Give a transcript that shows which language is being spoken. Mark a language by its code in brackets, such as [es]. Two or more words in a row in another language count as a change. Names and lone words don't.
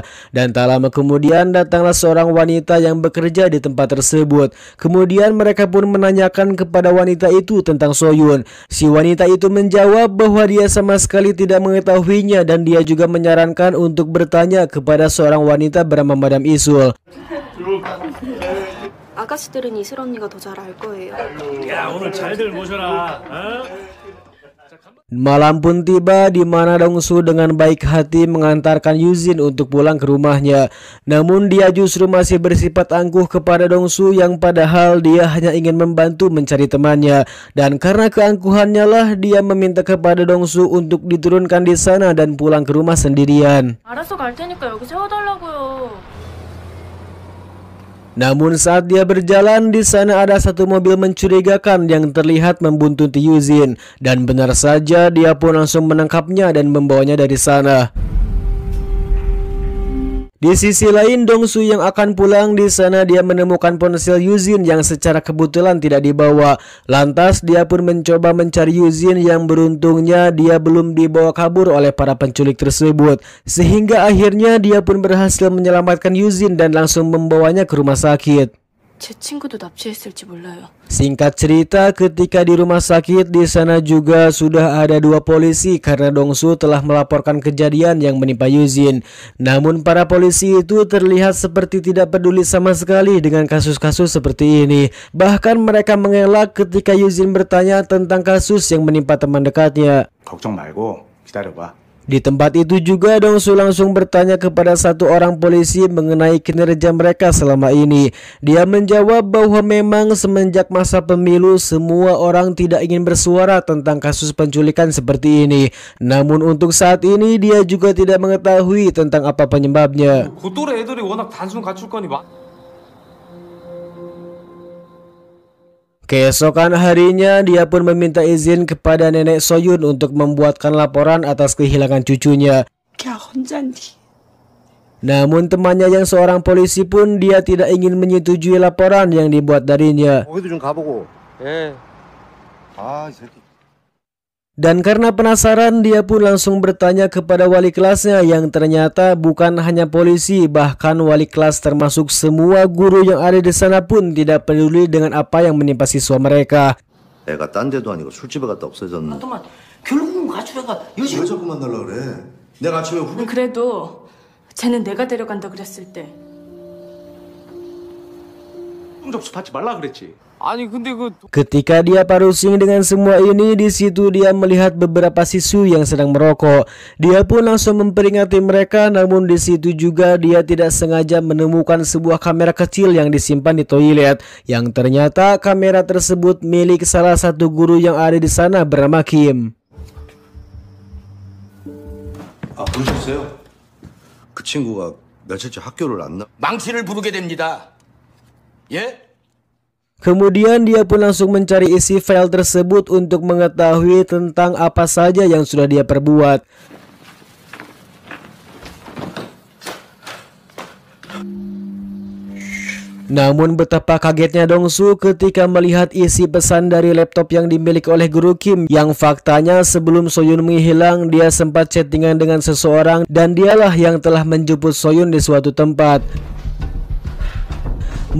[id] Dan tak lama kemudian datanglah seorang wanita yang bekerja di tempat tersebut. Kemudian mereka pun menanyakan kepada wanita itu tentang Soyun. Si wanita itu menjawab bahwa dia sama sekali tidak mengetahuinya dan dia juga menyarankan untuk bertanya kepada seorang wanita bernama Madam Isul. [ko] 아가씨들은 이슬 언니가 더 잘 알 거예요. 야, 오늘 잘들 모셔라. 어? [id] Malam pun tiba di mana Dongsu dengan baik hati mengantarkan Yuzin untuk pulang ke rumahnya. Namun dia justru masih bersifat angkuh kepada Dongsu yang padahal dia hanya ingin membantu mencari temannya. Dan karena keangkuhannya lah dia meminta kepada Dongsu untuk diturunkan di sana dan pulang ke rumah sendirian. [ko] 알아서 갈 테니까 여기 세워달라고요. [id] Namun saat dia berjalan di sana ada satu mobil mencurigakan yang terlihat membuntuti Yuzin dan benar saja dia pun langsung menangkapnya dan membawanya dari sana. Di sisi lain, Dongsu yang akan pulang di sana dia menemukan ponsel Yuzin yang secara kebetulan tidak dibawa. Lantas dia pun mencoba mencari Yuzin yang beruntungnya dia belum dibawa kabur oleh para penculik tersebut. Sehingga akhirnya dia pun berhasil menyelamatkan Yuzin dan langsung membawanya ke rumah sakit. [ko] 제 친구도 납치했을지 몰라요. [id] Singkat cerita, ketika di rumah sakit di sana juga sudah ada 2 polisi karena Dongsu telah melaporkan kejadian yang menimpa Yuzin. Namun para polisi itu terlihat seperti tidak peduli sama sekali dengan kasus-kasus seperti ini. Bahkan mereka mengelak ketika Yuzin bertanya tentang kasus yang menimpa teman dekatnya. [ko] 걱정 말고 기다려봐. [id] Di tempat itu juga Dongsu langsung bertanya kepada satu orang polisi mengenai kinerja mereka selama ini. Dia menjawab bahwa memang semenjak masa pemilu semua orang tidak ingin bersuara tentang kasus penculikan seperti ini. Namun untuk saat ini dia juga tidak mengetahui tentang apa penyebabnya. [ko] 그 또래 애들이 워낙 단순 가출권이 많. [id] Keesokan harinya dia pun meminta izin kepada nenek Soyun untuk membuatkan laporan atas kehilangan cucunya. Namun temannya yang seorang polisi pun dia tidak ingin menyetujui laporan yang dibuat darinya. [ko] 거기도 좀 가보고. 예. 아, 이 새끼. [id] Dan karena penasaran dia pun langsung bertanya kepada wali kelasnya yang ternyata bukan hanya polisi, bahkan wali kelas termasuk semua guru yang ada di sana pun tidak peduli dengan apa yang menimpa siswa mereka. [ko] 애가 딴 데도 아니고 술집에 갔다 없어졌는데. 잠깐만, 결국은 가출애가 왜 자꾸 만나려고 그래? 내가 아침에 후배 그래도 쟤는 내가 데려간다 그랬을 때 접수 받지 말라 그랬지. 아니 근데 그 [id] Ketika dia parusing dengan semua ini, di situ dia melihat beberapa siswi yang sedang merokok. Dia pun langsung memperingati mereka, namun di situ juga dia tidak sengaja menemukan sebuah kamera kecil yang disimpan di toilet, yang ternyata kamera tersebut milik salah satu guru yang ada di sana bernama Kim. [ko] 아, 그러셨어요? 그 친구가 며칠째 학교를 안 나. 망치를 부르게 됩니다. 예? [id] Kemudian dia pun langsung mencari isi file tersebut untuk mengetahui tentang apa saja yang sudah dia perbuat. Namun betapa kagetnya Dongsu ketika melihat isi pesan dari laptop yang dimiliki oleh guru Kim, yang faktanya sebelum Soyun menghilang dia sempat chattingan dengan seseorang dan dialah yang telah menjemput Soyun di suatu tempat.